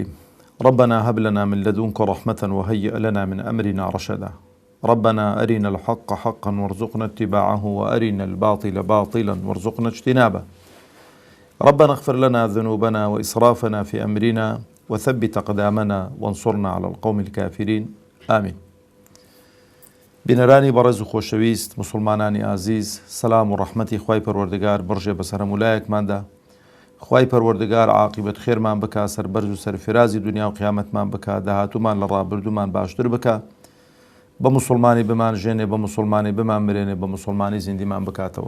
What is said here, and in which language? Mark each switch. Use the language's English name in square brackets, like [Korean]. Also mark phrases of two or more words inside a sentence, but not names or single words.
[Arabic] ربنا هب لنا من لدنك رحمة وهيئ لنا من أمرنا رشدا. ربنا أرنا الحق حقا وارزقنا اتباعه، وأرنا الباطل باطلا وارزقنا اجتنابه. ربنا اغفر لنا ذنوبنا وإسرافنا في أمرنا وثبت أقدامنا وانصرنا على القوم الكافرين آمين. [Central Kurdish] بنراني برز خوشويست مسلمانانی عزیز، سلام و رحمتی خوای پروردگار برژێ بەسەر هەمولایەکماندا. خوای پەروەردگار عاقبەت خێرمان بکا، سەربەرز و سەرفرازی دنیا و قیامەتمان بکا، داهاتومان لە ڕابردوومان باشتر بکا، بە مسلمانی بمان ژێنێ، بە مسلمانی بمان مرێنێ، بە مسلمانی زیندیمان بکاتەوە.